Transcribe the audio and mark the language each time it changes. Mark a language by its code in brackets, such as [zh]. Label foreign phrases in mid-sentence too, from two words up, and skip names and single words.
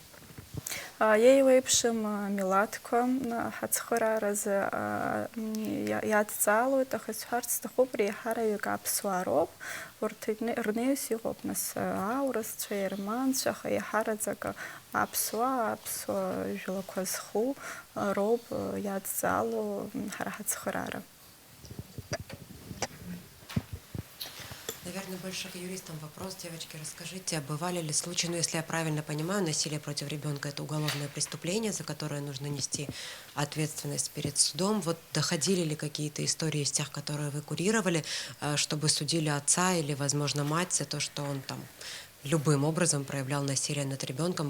[ab] Еиуеиԥшым милаҭқәа ҳацхырааразы иадҵаалоит, аха исҳәарц сҭахуп, реиҳараҩык аԥсуаа роуп, урҭ рнеиус иҟоуп нас аурысцәа, ерманцәа, аха иаҳараӡак аԥсуа жәлақәа зху роуп иадҵаало ҳара ҳацхыраара. [ru] Наверное, больше к юристам вопрос. Девочки, расскажите, бывали ли случаи, если я правильно понимаю, насилие против ребенка – это уголовное преступление, за которое нужно нести ответственность перед судом. Вот доходили ли какие-то истории из тех, которые вы курировали, чтобы судили отца или, возможно, мать за то, что он там любым образом проявлял насилие над ребенком?